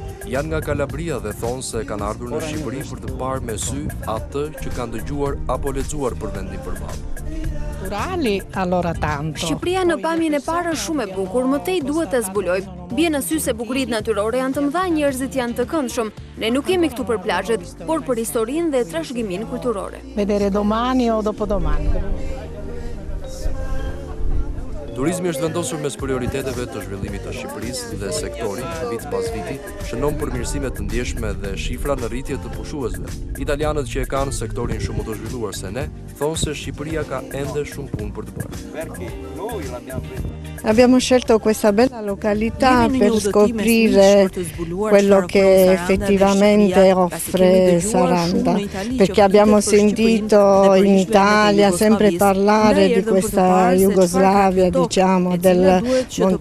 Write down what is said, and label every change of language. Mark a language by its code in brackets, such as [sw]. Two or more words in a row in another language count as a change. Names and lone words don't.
[sq] Janë nga Kalabria dhe thonë se kanë ardhur në Shqipëri për të parë me sy atë që kanë dëgjuar apo lexuar për vendin përballë. Shqipëria në pamjen e parë është shumë e bukur, më tej duhet të zbuloj. Bie në sy se bukuritë natyrore janë të mëdha, njerëzit janë të këndshëm. Ne nuk jemi këtu për plazhet, por për historinë dhe trashëgiminë kulturore. [it] Vedere domani o dopodomani. [sq] Turizmi është vendosur mes prioriteteve të zhvillimit të Shqipërisë dhe sektori, vit pas viti, shënon përmirësime të ndjeshme dhe shifra në rritje të pushuesve. Italianët që e kanë sektorin shumë të zhvilluar se ne, thonë se Shqipëria ka ende shumë punë për të bërë. [it] Abbiamo scelto questa bella località per scoprire quello che effettivamente offre Saranda, perché abbiamo sentito in Italia sempre parlare di questa Jugoslavia, diciamo, del Montenegro.